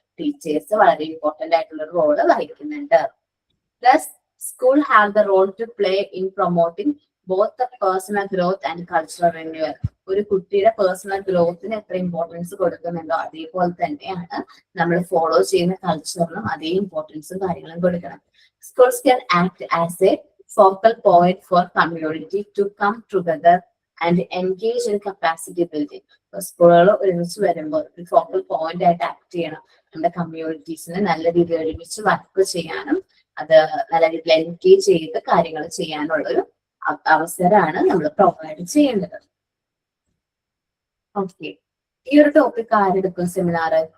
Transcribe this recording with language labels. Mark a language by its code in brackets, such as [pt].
[ml] Teachers വളരെ important ആയിട്ടുള്ള role വഹിക്കുന്നുണ്ട്. [en] Thus school have the role to play in promoting both the personal growth and cultural renewal. [ml] ഒരു കുട്ടിയുടെ personal ഗ്രോത്തിന് എത്ര importance കൊടുക്കുന്നുണ്ടോ അതേപോലെ തന്നെയാണ് നമ്മൾ ഫോളോ ചെയ്യുന്ന കൾച്ചറിനും അതേ ഇമ്പോർട്ടൻസും കാര്യങ്ങളും കൊടുക്കണം. [en] Schools can act as a focal point for community to come together and engage in capacity building. [ml] സ്കൂളുകൾ ഒരുമിച്ച് വരുമ്പോൾ ഒരു ഫോക്കൽ പോയിന്റ് ആയിട്ട് ആക്ട് ചെയ്യണം. നമ്മുടെ കമ്മ്യൂണിറ്റീസിന് നല്ല രീതിയിൽ ഒരുമിച്ച് വർക്ക് ചെയ്യാനും അത് നല്ല രീതിയിൽ എൻഗേജ് ചെയ്ത് കാര്യങ്ങൾ ചെയ്യാനുള്ള ഒരു അവസരമാണ് നമ്മൾ പ്രൊവൈഡ് ചെയ്യേണ്ടത്. ഓക്കെ, ഈ ഒരു ടോപ്പിക് ആരെടുക്കും സെമിനാർ?